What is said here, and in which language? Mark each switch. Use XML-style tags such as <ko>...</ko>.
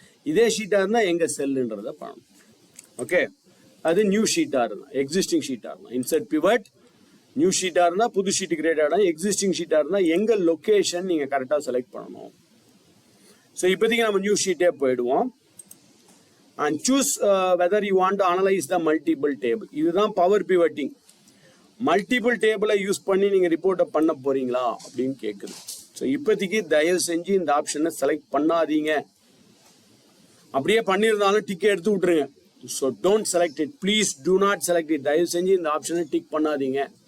<ta>இதே ஷீட்டாக இருந்தால் எங்கே செல்லுன்றதை பண்ணணும். ஓகே, அது நியூ ஷீட்டாக இருந்தால், எக்ஸிஸ்டிங் ஷீட்டாக இருந்தால் இன்சர்ட் பிவட். நியூ ஷீட்டாக இருந்தால் புது ஷீட்டு கிரியேட் ஆகிடும். எக்ஸிஸ்டிங் ஷீட்டாக இருந்தால் எங்கள் லொக்கேஷன் நீங்கள் கரெக்டாக செலக்ட் பண்ணணும். ஸோ இப்போதைக்கு நம்ம நியூ ஷீட்டே போயிடுவோம்.</ta> <en>And choose whether you want to analyze the multiple table.</en> <ta>இதுதான் பவர் பிவட்டிங். மல்டிபிள் டேபிளை யூஸ் பண்ணி நீங்கள் ரிப்போர்ட்டை பண்ண போறீங்களா அப்படின்னு கேட்குது. ஸோ இப்போதைக்கு தயவு செஞ்சு இந்த ஆப்ஷனை செலக்ட் பண்ணாதீங்க. அப்படியே பண்ணியிருந்தாலும் டிக் எடுத்து விட்டுருங்க.</ta> <en>So don't select it, please do not select it.</en> <ta>தயவு செஞ்சு இந்த ஆப்ஷனை டிக் பண்ணாதீங்க.</ta>